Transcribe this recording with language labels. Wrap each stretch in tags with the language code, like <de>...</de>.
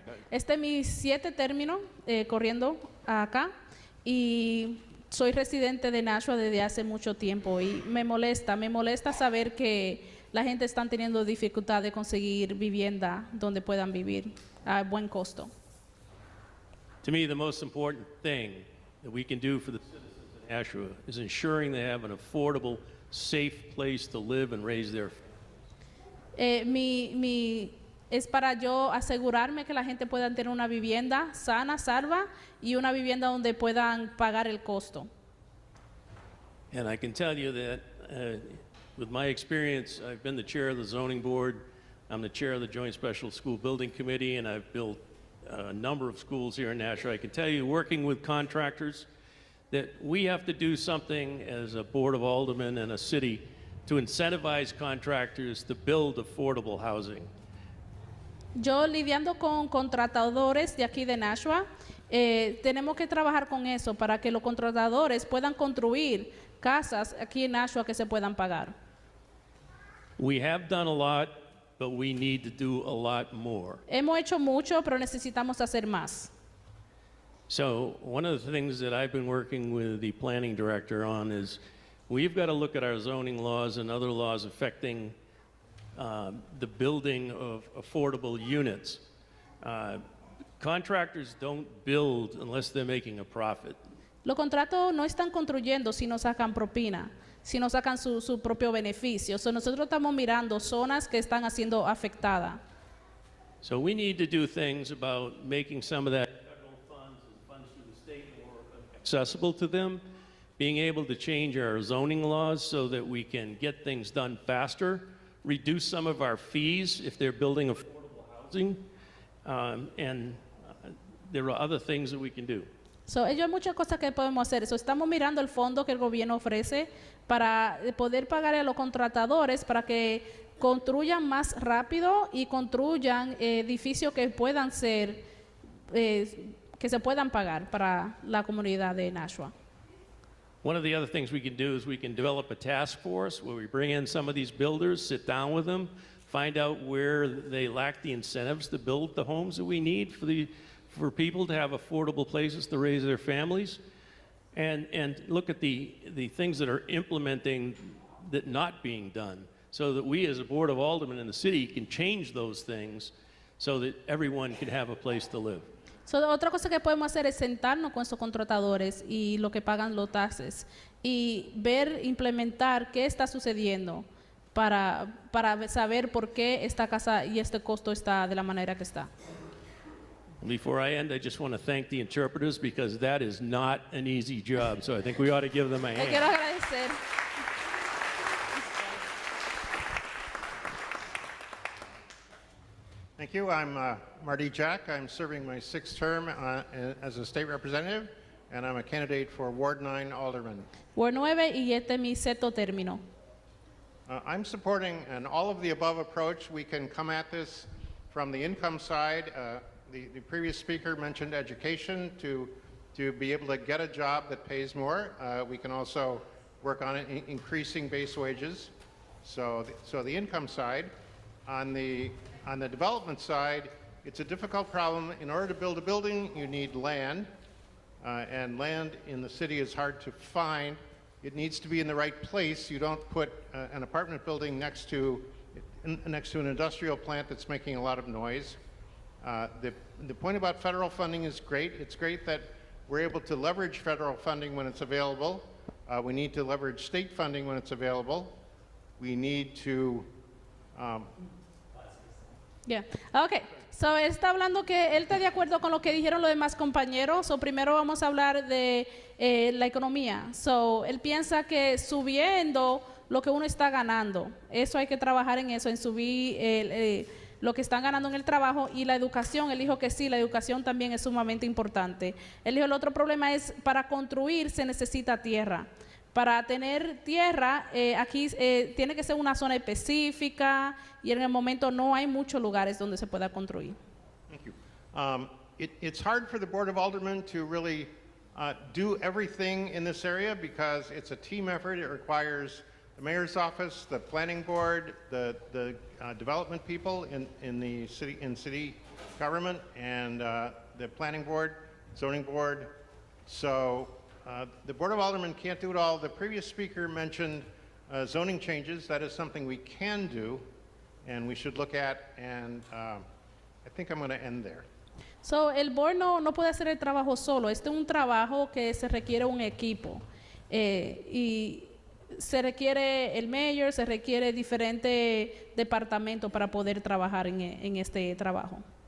<es>Este es mi 7 término corriendo acá y soy residente de Nashua desde hace mucho tiempo y me molesta saber que la gente está teniendo dificultad de conseguir vivienda donde puedan vivir a buen costo.</es> <en>To me, the most important thing that we can do for the citizens of Nashua is ensuring they have an affordable, safe place to live and raise their families.</en> <es>Es para yo asegurarme que la gente pueda tener una vivienda sana, salva y una vivienda donde puedan pagar el costo.</es> <en>And I can tell you that with my experience, I've been the chair of the zoning board, I'm the chair of the Joint Special School Building Committee, and I've built a number of schools here in Nashua. I can tell you, working with contractors, that we have to do something as a board of aldermen and a city to incentivize contractors to build affordable housing.</en> <es>Yo lidiando con contratadores de aquí de Nashua, tenemos que trabajar con eso para que los contratadores puedan construir casas aquí en Nashua que se puedan pagar.</es> <en>We have done a lot, but we need to do a lot more.</en> <es>Hemos hecho mucho, pero necesitamos hacer más.</es> <en>So one of the things that I've been working with the planning director on is we've got to look at our zoning laws and other laws affecting the building of affordable units. Contractors don't build unless they're making a profit.</en> <es>Los contratos no están construyendo si no sacan propina, si no sacan su propio beneficio. So nosotros estamos mirando zonas que están siendo afectadas.</es> <en>So we need to do things about making some of that federal funds and funds through the state more accessible to them, being able to change our zoning laws so that we can get things done faster, reduce some of our fees if they're building affordable housing, and there are other things that we can do.</en> <es>So, hay muchas cosas que podemos hacer. So, estamos mirando el fondo que el gobierno ofrece para poder pagar a los contratadores para que construyan más rápido y construyan edificios que puedan ser, que se puedan pagar para la comunidad de Nashua.</es> <en>One of the other things we can do is we can develop a task force where we bring in some of these builders, sit down with them, find out where they lack the incentives to build the homes that we need for people to have affordable places to raise their families, and look at the things that are implementing that not being done, so that we as a board of aldermen in the city can change those things so that everyone can have a place to live.</en> <es>So, otra cosa que podemos hacer es sentarnos con esos contratadores y lo que pagan los taxes y ver, implementar qué está sucediendo para saber por qué esta casa y este costo está de la manera que está.</es> <en>Before I end, I just want to thank the interpreters because that is not an easy job. So I think we ought to give them a</en> <es>Le quiero</es> <en>hand.</en> <es>agradecer.</es> <en>Thank you. I'm Marty Jack. I'm serving my 6th term as a state representative, and I'm a candidate for Ward 9 Alderman.</en> <es>Ward 9 y este es mi 7º término.</es> <en>I'm supporting an all-of-the-above approach. We can come at this from the income side. The previous speaker mentioned education to be able to get a job that pays more. We can also work on increasing base wages. So the income side. On the development side, it's a difficult problem. In order to build a building, you need land, and land in the city is hard to find. It needs to be in the right place. You don't put an apartment building next to an industrial plant that's making a lot of noise. The point about federal funding is great. It's great that we're able to leverage federal funding when it's available. We need to leverage state funding when it's available. We need to</en> <es>Okay, so él está hablando que él está de acuerdo con lo que dijeron los demás compañeros. So primero vamos a hablar de la economía. So él piensa que subiendo lo que uno está ganando, eso hay que trabajar en eso, en subir lo que están ganando en el trabajo, y la educación. Él dijo que sí, la educación también es sumamente importante. Él dijo el otro problema es para construir se necesita tierra. Para tener tierra, aquí tiene que ser una zona específica y en el momento no hay muchos lugares donde se pueda construir.</es> <en>Thank you. It's hard for the Board of Aldermen to really do everything in this area because it's a team effort. It requires the mayor's office, the planning board, the development people in the city government, and the planning board, zoning board. So the Board of Aldermen can't do it all. The previous speaker mentioned zoning changes. That is something we can do and we should look at, and I think I'm going to end there.</en> <es>So, el board no puede hacer el trabajo solo. Este es un trabajo que se requiere un equipo. Y se requiere el mayor, se requiere diferentes departamentos para poder trabajar en este trabajo.</es>